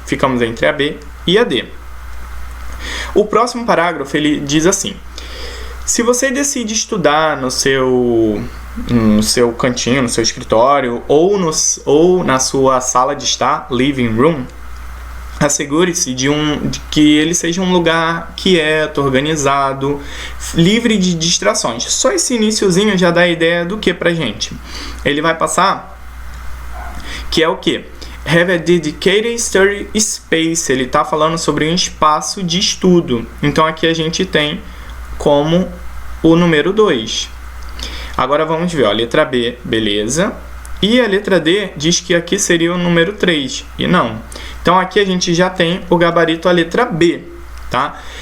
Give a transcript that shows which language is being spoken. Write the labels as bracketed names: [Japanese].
[Portuguese] Ficamos entre a B e a D. O próximo parágrafo ele diz assim: se você decide estudar no seu cantinho, no seu escritório ou na sua sala de estar, living room, assegure-se de que ele seja um lugar quieto, organizado, livre de distrações. Só esse iniciozinho já dá a ideia do que pra gente. Ele vai passar que é o que? [English] Have a dedicated study space. [Portuguese] Ele está falando sobre um espaço de estudo. Então aqui a gente tem como o número 2. Agora vamos ver, ó, a letra B, beleza. E a letra D diz que aqui seria o número 3, e não. Então aqui a gente já tem o gabarito a letra B, tá?